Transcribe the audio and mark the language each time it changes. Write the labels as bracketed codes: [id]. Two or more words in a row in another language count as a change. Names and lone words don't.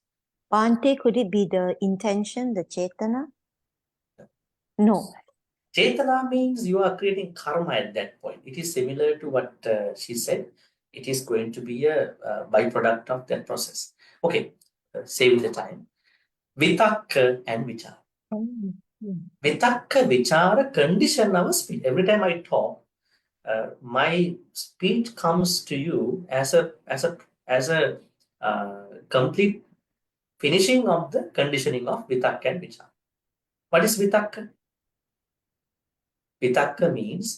[en] Bhante, could it be the intention, the chetana? No. Chetana means you are creating karma at that point. It is similar to what she said. It is going to be a byproduct of that process. Okay, saving the time. Vitakka and vichara. Oh, [pi] Vitakka, vichara [en] condition our speech. Every time I talk, my speech comes to you as a complete finishing of the conditioning of vitakka and vichara. What is vitakka? Vitakka means